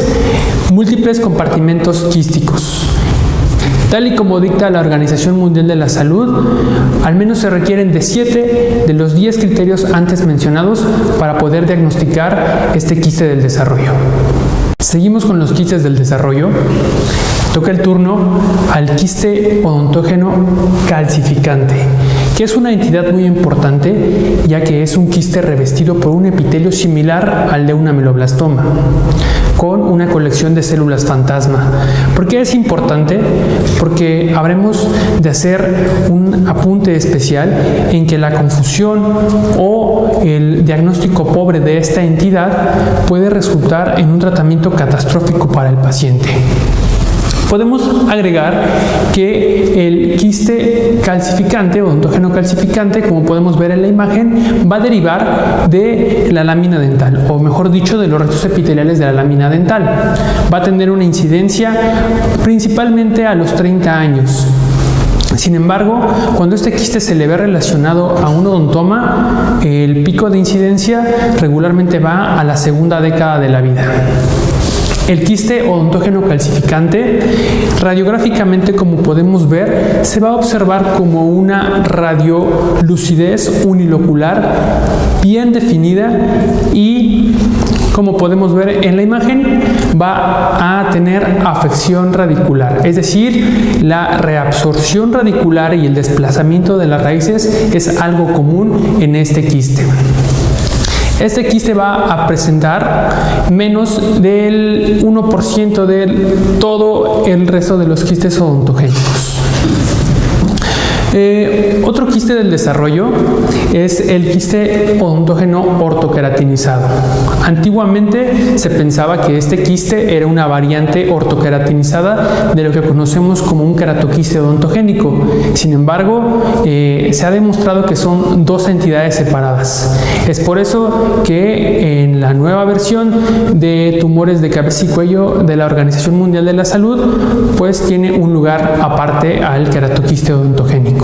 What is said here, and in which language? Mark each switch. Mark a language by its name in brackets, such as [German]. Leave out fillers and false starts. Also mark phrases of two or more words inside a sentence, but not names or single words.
[Spanish] Múltiples compartimentos quísticos. Tal y como dicta la Organización Mundial de la Salud, al menos se requieren de 7 de los 10 criterios antes mencionados para poder diagnosticar este quiste del desarrollo. Seguimos con los quistes del desarrollo. Toca el turno al quiste odontógeno calcificante, que es una entidad muy importante, ya que es un quiste revestido por un epitelio similar al de un ameloblastoma. con una colección de células fantasma. ¿Por qué es importante? Porque habremos de hacer un apunte especial en que la confusión o el diagnóstico pobre de esta entidad puede resultar en un tratamiento catastrófico para el paciente. Podemos agregar que el quiste calcificante o odontógeno calcificante, como podemos ver en la imagen, va a derivar de la lámina dental, o mejor dicho, de los restos epiteliales de la lámina dental. Va a tener una incidencia principalmente a los 30 años. Sin embargo, cuando este quiste se le ve relacionado a un odontoma, el pico de incidencia regularmente va a la segunda década de la vida. El quiste odontógeno calcificante, radiográficamente, como podemos ver, se va a observar como una radiolucidez unilocular bien definida y, como podemos ver en la imagen, va a tener afección radicular, es decir, la reabsorción radicular y el desplazamiento de las raíces es algo común en este quiste. Este quiste va a presentar menos del 1% de todo el resto de los quistes odontogénicos. Otro quiste del desarrollo es el quiste odontógeno ortoqueratinizado. Antiguamente se pensaba que este quiste era una variante ortoqueratinizada de lo que conocemos como un queratoquiste odontogénico. Sin embargo, se ha demostrado que son dos entidades separadas. Es por eso que en la nueva versión de tumores de cabeza y cuello de la Organización Mundial de la Salud, pues tiene un lugar aparte al queratoquiste odontogénico.